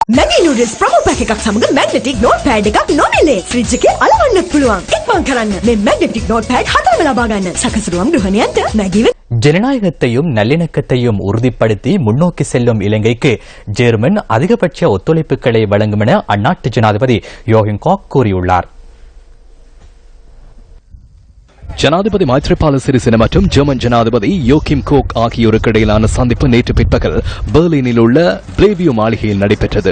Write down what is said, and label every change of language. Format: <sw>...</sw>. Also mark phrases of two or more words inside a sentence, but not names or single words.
<si>Maggi noodles</si> <en>promo pack</en> <si>එකක් සමග</si> <en>magnetic notepad</en> <si>එකක් නොමිලේ. ෆ්‍රිජ් එකේ අලවන්නත් පුළුවන්. ඉක්මන් කරන්න මේ</si> <en>magnetic notepad</en> <si>4ම ලබා ගන්න. සකසුරුවම් ගෘහණියන්ට Maggi</si> <ta>ஜனநாயகத்தையும் நல்லிணக்கத்தையும் உறுதிப்படுத்தி முன்னோக்கி செல்லும் இலங்கைக்கு ஜெர்மன் அதிகபட்ச ஒத்துழைப்புகளை வழங்கும் என அந்நாட்டு ஜனாதிபதி யோகின் காக் கூறியுள்ளார். ஜனாதிபதி மைத்ரிபால சிறிசேன மற்றும் ஜெர்மன் ஜனாதிபதி யோகிம் கோக் ஆகியோருக்கு இடையிலான சந்திப்பு நேற்று பிற்பகல் பெர்லினில் உள்ள பிரேவியோ மாளிகையில் நடைபெற்றது.</ta>